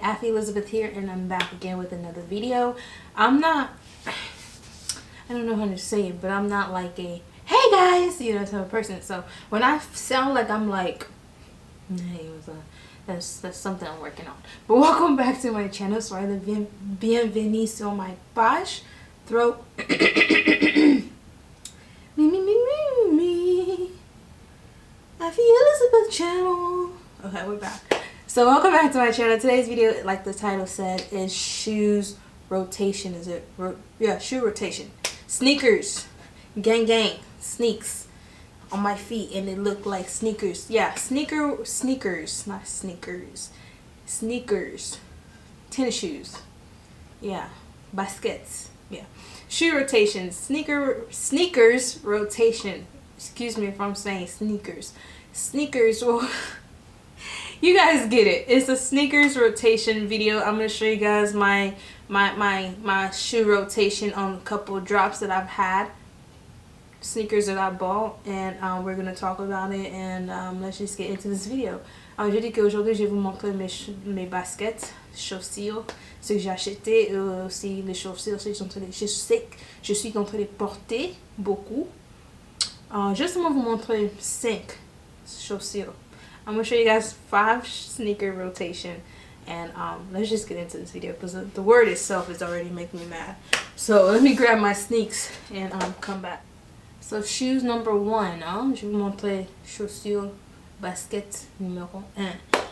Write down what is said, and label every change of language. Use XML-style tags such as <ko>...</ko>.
<en>Affy Elizabeth here, and I'm back again with another video. I'm not, I don't know how to say it, but I'm not like a, hey guys, type of person. So when I sound like I'm like, hey, that's something I'm working on. But welcome back to my channel.</en> <fr>Soyez le bienvenue sur</fr> <en>my page. Throat. Me. Affy Elizabeth channel. Okay, we're back. So welcome back to my channel. Today's video, like the title said, is shoes rotation. Is it? Yeah, shoe rotation. Sneakers. Gang. Sneaks on my feet, and they look like sneakers. Yeah, sneakers, not sneakers. Sneakers. Tennis shoes. Yeah. Baskets. Yeah. Shoe rotation. Sneakers rotation. Excuse me if I'm saying sneakers. Sneakers, well, you guys get it. It's a sneakers rotation video. I'm gonna show you guys my shoe rotation on a couple of drops that I've had, sneakers that I bought, and we're gonna talk about it, and let's just get into this video.</en> <fr>Je dis qu'aujourd'hui je vais vous montrer mes baskets, chaussures, ce que j'ai acheté, aussi les chaussures, je sais que je suis en train de porter beaucoup.</fr> <en>Just I'm gonna</en> <fr>vous montrer 5 chaussures.</fr> <en>I'm gonna show you guys 5 sneaker rotation, and let's just get into this video because the word itself is already making me mad. So let me grab my sneaks and come back. So shoes number 1,</en> <fr>je vais vous montrer chaussures basket numéro 1.</fr>